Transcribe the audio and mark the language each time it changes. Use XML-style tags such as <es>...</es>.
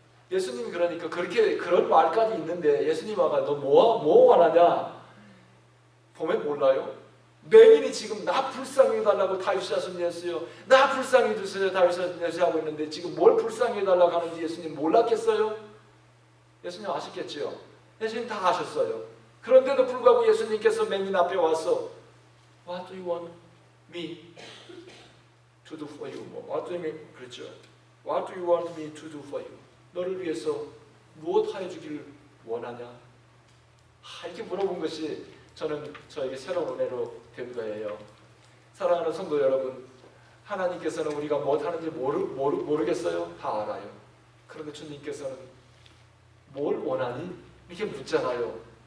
<ko>예수님이 그러니까 그렇게 그런 말까지 있는데 예수님 아가 너 뭐 원하냐? 보면 몰라요? 맹인이 지금 나 불쌍히 해달라고 다윗 자손 예수요. 나 불쌍히 해주세요 다윗 자손 예수 하고 있는데 지금 뭘 불쌍히 해달라고 하는지 예수님 몰랐겠어요? 예수님 아시겠죠? 예수님 다 아셨어요. 그런데도 불구하고 예수님께서 맹인 앞에 와서</ko> <en>What do you want me to do for you? What do you mean?</en> <ko>그렇죠.</ko> <en>What do you want me to do for you?</en> <ko>너를 위해서 무엇 하여 주기를 원하냐? 이렇게 물어본 것이 저는 저에게 새로운 은혜로 된 거예요. 사랑하는 성도 여러분, 하나님께서는 우리가 무엇 하는지 모르겠어요? 다 알아요. 그런데 주님께서는 뭘 원하니? 이렇게 묻잖아요.</ko>